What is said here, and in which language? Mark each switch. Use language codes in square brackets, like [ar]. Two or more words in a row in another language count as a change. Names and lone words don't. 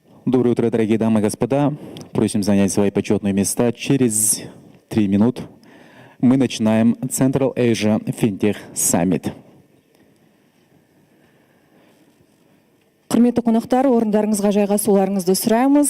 [ru] Доброе утро, дорогие дамы и господа. Просим занять свои почетные места. Через 3 минут мы начинаем [en] Central Asia Fintech Summit. [kk] Құрметті қонақтар, орындарыңызға жайғасуларыңызды сұраймыз.